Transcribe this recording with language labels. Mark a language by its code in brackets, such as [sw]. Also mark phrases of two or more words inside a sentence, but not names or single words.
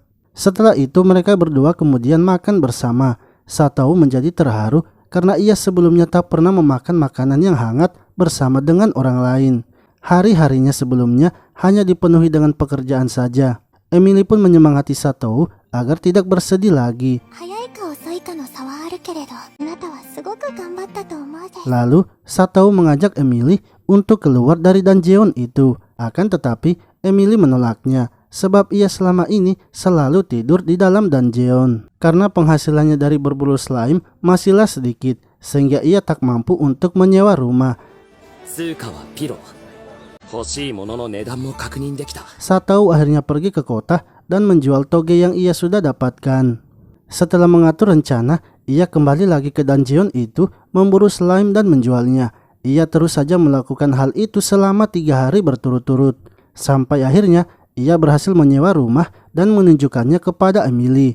[id] Setelah itu mereka berdua kemudian makan bersama. Satou menjadi terharu karena ia sebelumnya tak pernah memakan makanan yang hangat bersama dengan orang lain. Hari-harinya sebelumnya hanya dipenuhi dengan pekerjaan saja. Emily pun menyemangati Satou agar tidak bersedih lagi. [ja] 早いか遅いかの差はあるけれど、あなたはすごく頑張ったと思うぜ。 [id] Lalu Satou mengajak Emily untuk keluar dari dungeon itu. Akan tetapi Emily menolaknya sebab ia selama ini selalu tidur di dalam dungeon. Karena penghasilannya dari berburu slime masihlah sedikit, sehingga ia tak mampu untuk menyewa rumah. [ja] 通貨はピロ。欲しいものの値段も確認できた。 [id] Satou akhirnya pergi ke kota dan menjual toge yang ia sudah dapatkan. Setelah mengatur rencana, ia kembali lagi ke dungeon itu, memburu slime dan menjualnya. Ia terus saja melakukan hal itu selama 3 hari berturut-turut. Sampai akhirnya, ia berhasil menyewa rumah dan menunjukkannya kepada Emily.